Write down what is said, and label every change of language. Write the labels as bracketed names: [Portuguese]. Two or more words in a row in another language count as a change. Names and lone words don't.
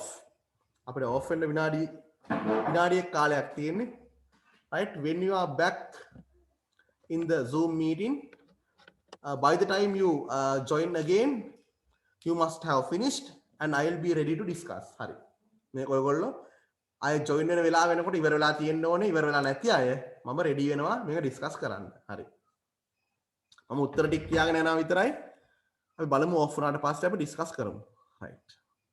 [Sinhala] අපිට off වෙන්න විනාඩියක් කාලයක් තියෙන්නේ. [English] Right? When you are back in the Zoom meeting, by the time you join again, you must have finished and I will be ready to discuss. [Sinhala] හරි. මේක ඔයගොල්ලෝ අය join වෙන වෙලාව වෙනකොට ඉවර වෙලා තියෙන්න ඕනේ. ඉවර වෙලා නැති අය මම ready වෙනවා මේක discuss කරන්න. හරි. මම උත්තර ටික කියාගෙන යනවා විතරයි. අපි බලමු off වුණාට පස්සේ අපි discuss කරමු. Right.